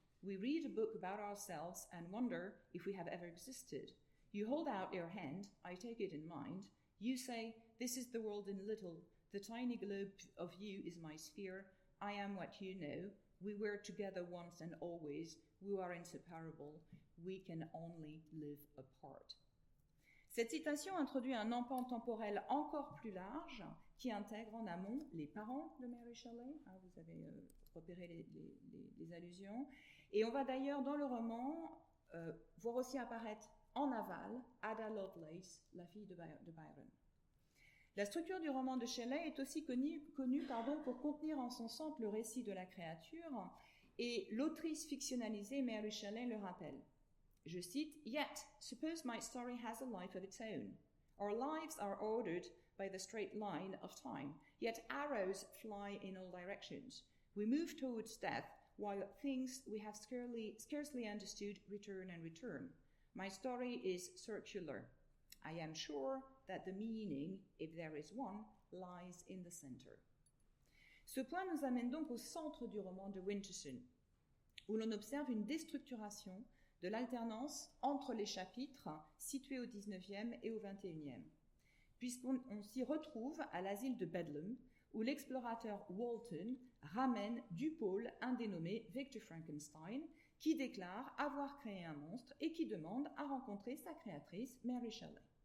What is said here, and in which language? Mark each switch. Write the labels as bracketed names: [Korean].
[English] We read a book about ourselves and wonder if we have ever existed. You hold out your hand, I take it in mind. You say, this is the world in little. The tiny globe of you is my sphere. I am what you know. We were together once and always. We are inseparable. We can only live apart." [French] Cette citation introduit un empan temporel encore plus large qui intègre en amont les parents de Mary Shelley. Vous avez repéré les allusions. Et on va d'ailleurs dans le roman voir aussi apparaître en aval Ada Lovelace, la fille de Byron. La structure du roman de Shelley est aussi connue pour contenir en son centre le récit de la créature, et l'autrice fictionnalisée Mary Shelley le rappelle. Je cite, [English] "Yet, suppose my story has a life of its own. Our lives are ordered by the straight line of time, yet arrows fly in all directions. We move towards death, while things we have scarcely understood return and return. My story is circular. I am sure that the meaning, if there is one, lies in the center." [French] Ce point nous amène donc au centre du roman de Winterson, où l'on observe une déstructuration de l'alternance entre les chapitres situés au XIXe et au XXIe, puisqu'on s'y retrouve à l'asile de Bedlam, où l'explorateur Walton ramène du pôle un dénommé Victor Frankenstein, qui déclare avoir créé un monstre et qui demande à rencontrer sa créatrice Mary Shelley.